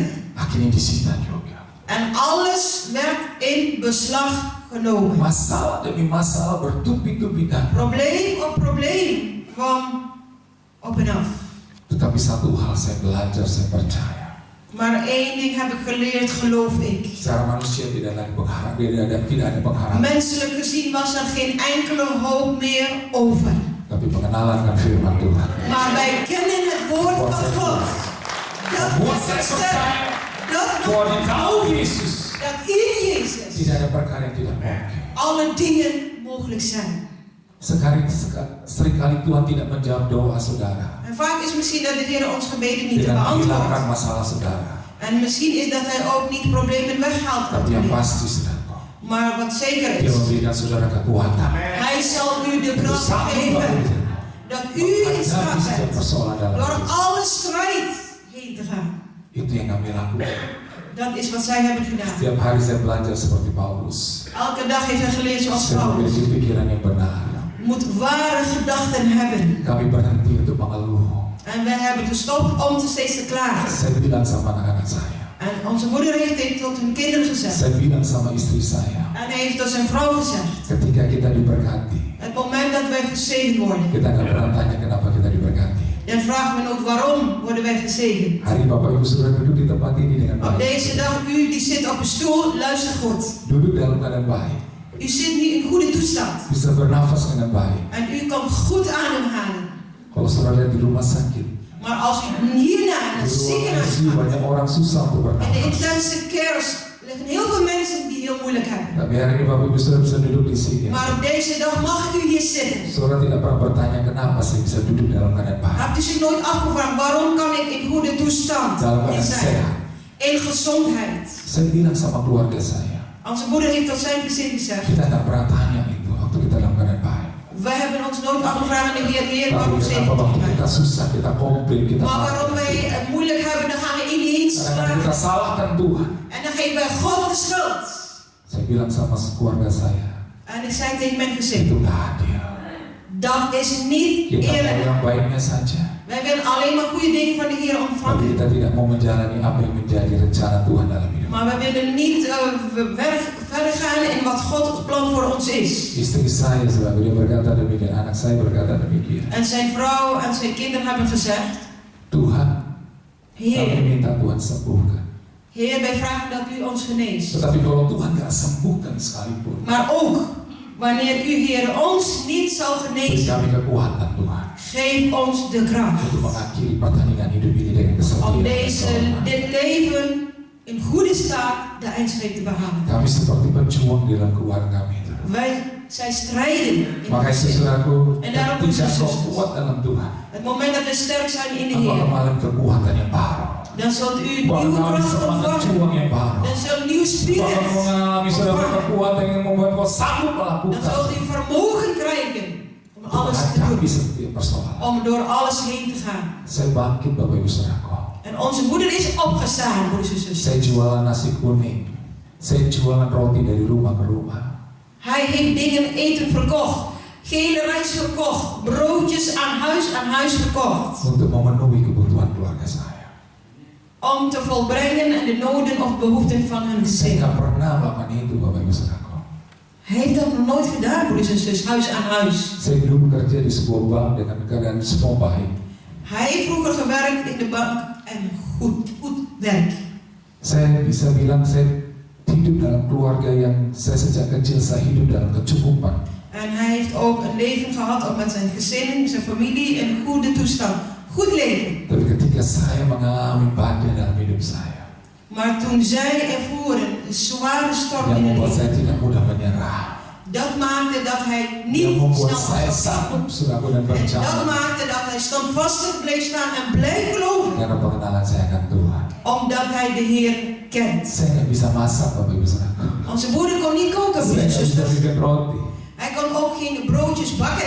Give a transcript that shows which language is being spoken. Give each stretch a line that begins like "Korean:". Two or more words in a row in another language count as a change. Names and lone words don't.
Indonesian: Akhirnya disita juga.
Dutch: En alles werd in beslag genomen.
Indonesian: Masalah demi masalah bertubi-tubi datang.
Dutch: Probleem op probleem kwam op en af.
Indonesian: Tetapi satu hal saya belajar, saya percaya.
Dutch: Maar één ding heb ik geleerd, geloof ik.
Indonesian: Secara manusia tidak ada pengharapan, tidak ada pengharapan.
Dutch: Menselijk gezien was er geen enkele hoop meer over.
Indonesian: Tapi pengenalan dengan firman Tuhan.
Dutch: Maar wij kennen het woord van God. Dat
Indonesian: Membuat
Dutch: is
Indonesian: saya
Dutch: het sterk.
Indonesian: percaya
Dutch: Dat
Indonesian: bahwa di
Dutch: nog
Indonesian: dalam Yesus
Dutch: dat in Jezus
Indonesian: tidak ada perkara yang tidak mungkin.
Dutch: alle dingen mogelijk zijn.
Indonesian: Seringkali Tuhan tidak menjawab doa saudara
Dutch: En vaak is misschien dat de Heer ons gebeden niet
Indonesian: dengan menghilangkan
Dutch: beantwoordt.
Indonesian: masalah saudara.
Dutch: En misschien is dat Hij ook niet problemen weghaalt.
Indonesian: Tapi yang pasti saudara,
Dutch: Maar wat zeker
Indonesian: Dia
Dutch: is,
Indonesian: memberikan saudara kekuatan
Dutch: Hij zal u de
Indonesian: untuk
Dutch: kracht
Indonesian: sanggup
Dutch: geven
Indonesian: menghadapi
Dutch: dat u in staat
Indonesian: setiap
Dutch: bent
Indonesian: persoalan dalam
Dutch: door
Indonesian: hidup.
Dutch: alle strijd heen te gaan.
Indonesian: Itu yang kami lakukan.
Dutch: Dat is wat zij hebben gedaan.
Indonesian: Setiap hari saya belajar seperti Paulus.
Dutch: Elke dag heeft hij geleerd zoals
Indonesian: Saya
Dutch: Paulus.
Indonesian: memiliki pikiran yang benar.
Dutch: Moet ware gedachten hebben.
Indonesian: Kami berhenti untuk mengeluh.
Dutch: En wij hebben gestopt om steeds te klagen.
Indonesian: Saya bilang sama anak-anak saya.
Dutch: En onze moeder heeft dit tot hun kinderen gezegd.
Indonesian: Saya bilang sama istri saya.
Dutch: En hij heeft tot zijn vrouw gezegd.
Indonesian: Ketika kita diberkati,
Dutch: Het moment dat wij gezegend worden.
Indonesian: kita nggak pernah tanya kenapa kita diberkati.
Dutch: Dan vragen we ook waarom worden wij gezegend.
Indonesian: Hari Bapak Ibu Saudara duduk di tempat ini dengan
Dutch: Op
Indonesian: baik.
Dutch: deze dag, u die zit op een stoel, luister goed.
Indonesian: Duduk dalam keadaan baik.
Dutch: U zit nu in goede toestand.
Indonesian: Bisa bernafas dengan baik.
Dutch: En u kan goed ademhalen.
Indonesian: Kalau saudara lihat di rumah sakit,
Dutch: Maar als u hierna in
Indonesian: di
Dutch: het
Indonesian: ruang
Dutch: ziekenhuis
Indonesian: ICU
Dutch: gaat,
Indonesian: banyak orang susah untuk
Dutch: in de
Indonesian: bernafas.
English: intensive cares
Dutch: liggen heel veel mensen die heel moeilijk hebben.
Indonesian: Tapi hari ini Bapak Ibu Saudara bisa duduk di sini.
Dutch: Maar op deze dag mag u hier zitten.
Indonesian: Saudara tidak pernah bertanya kenapa saya bisa duduk dalam keadaan baik.
Dutch: Hebt u zich nooit afgevraagd waarom kan ik in goede toestand
Indonesian: Dalam
Dutch: hier
Indonesian: keadaan
Dutch: zijn?
Indonesian: sehat.
Dutch: In gezondheid.
Indonesian: Saya bilang sama keluarga saya,
Dutch: Onze moeder heeft tot zijn gezin gezegd.
Indonesian: kita nggak pernah tanya itu waktu kita dalam keadaan baik.
Dutch: Wij hebben ons nooit afgevraagd aan de Heer,
Indonesian: Tapi
Dutch: waarom
Indonesian: kenapa
Dutch: zegen
Indonesian: waktu
Dutch: mij?
Indonesian: kita susah, kita komplain, kita
Dutch: Maar waarom wij het moeilijk hebben, dan gaan we ineens
Indonesian: kadang-kadang kita
Dutch: klagen.
Indonesian: salahkan Tuhan.
Dutch: En dan geven wij God de schuld.
Indonesian: Saya bilang sama keluarga saya,
Dutch: En ik zei tegen mijn gezin,
Indonesian: itu nggak adil.
Dutch: dat is niet
Indonesian: Kita mau
Dutch: eerlijk.
Indonesian: yang baiknya saja,
Dutch: Wij willen alleen maar goede dingen van de Heer
Indonesian: tapi
Dutch: ontvangen.
Indonesian: kita tidak mau menjalani apa yang menjadi rencana Tuhan dalam hidup.
Dutch: Maar wij willen niet verder gaan in wat God het plan voor ons is.
Indonesian: Istri saya selalu dia berkata demikian, anak saya berkata demikian.
Dutch: En zijn vrouw en zijn kinderen hebben gezegd,
Indonesian: Tuhan, kami
Dutch: Heer,
Indonesian: minta Tuhan sembuhkan.
Dutch: Heer, wij vragen dat u ons geneest.
Indonesian: Tetapi kalau Tuhan nggak sembuhkan sekalipun,
Dutch: Maar ook, wanneer u, Heer, ons niet zal
Indonesian: beri
Dutch: genezen,
Indonesian: kami kekuatan Tuhan
Dutch: geef ons de kracht.
Indonesian: untuk mengakhiri pertandingan hidup ini dengan kesetiaan.
Dutch: Om
Indonesian: dan keselamatan.
Dutch: dit leven in goede staat de eindstreep te behalen.
Indonesian: Kami seperti pejuang di dalam keluarga kami.
Dutch: Zij strijden in
Indonesian: Makanya
Dutch: het
Indonesian: saudaraku,
Dutch: En daarom
Indonesian: ketika
Dutch: is het
Indonesian: kau
Dutch: zo.
Indonesian: kuat dalam Tuhan,
Dutch: Het moment dat we sterk zijn in de
Indonesian: engkau
Dutch: Heer,
Indonesian: mengalami kekuatan yang baru.
Dutch: dan zult u
Indonesian: Engkau
Dutch: nieuwe
Indonesian: mengalami
Dutch: kracht
Indonesian: semangat
Dutch: ontvangen.
Indonesian: juang yang baru.
Dutch: Dan zult u nieuw
Indonesian: Engkau
Dutch: spirit
Indonesian: akan mengalami saudara
Dutch: ontvangen.
Indonesian: kekuatan yang membuat kau sanggup
Dutch: Dan
Indonesian: melakukan
Dutch: zult u vermogen krijgen om
Indonesian: untuk
Dutch: alles te
Indonesian: menghadapi
Dutch: doen.
Indonesian: setiap persoalan.
Dutch: Om door alles heen te gaan.
Indonesian: Saya bangkit Bapak Ibu Saudaraku.
Dutch: En onze moeder is opgestaan, broers en zussen.
Indonesian: Saya jualan nasi kuning. Saya jualan roti dari rumah ke rumah.
Dutch: Hij heeft dingen eten verkocht. Gele rijst verkocht. Broodjes aan huis verkocht.
Indonesian: Untuk memenuhi kebutuhan keluarga saya.
Dutch: om te volbrengen en de noden of behoeften van hun
Indonesian: Saya
Dutch: gezin.
Indonesian: nggak pernah melakukan itu, Bapak Ibu Saudaraku.
Dutch: Hij heeft dat nog nooit gedaan, broeders en zus, huis aan huis.
Indonesian: Saya dulu bekerja di sebuah bank dengan keadaan semua baik.
Dutch: Hij heeft vroeger gewerkt in de bank en goed werk.
Indonesian: Saya bisa bilang saya hidup dalam keluarga yang saya sejak kecil saya hidup dalam kecukupan.
Dutch: En hij heeft ook een leven gehad, ook met zijn gezin, zijn familie, in goede toestand. Goed leven.
Indonesian: Tapi ketika saya mengalami badai dalam hidup saya,
Dutch: Maar toen zij ervoeren een zware storm
Indonesian: yang
Dutch: in het
Indonesian: membuat
Dutch: leven,
Indonesian: saya tidak mudah menyerah,
Dutch: dat maakte dat hij
Indonesian: yang
Dutch: niet
Indonesian: membuat
Dutch: snel
Indonesian: saya
Dutch: afgaf.
Indonesian: sanggup saudaraku dan
Dutch: En dat
Indonesian: berjalan
Dutch: maakte dat hij standvastig bleef staan en bleef geloven.
Indonesian: karena pengenalan saya akan Tuhan.
Dutch: Omdat hij de Heer kent.
Indonesian: Saya nggak bisa masak, Bapak Ibu Saudaraku.
Dutch: Want zijn moeder kon niet koken,
Indonesian: Saya
Dutch: broeders en
Indonesian: nggak bisa
Dutch: zusters.
Indonesian: bikin roti.
Dutch: Hij kon ook geen broodjes bakken.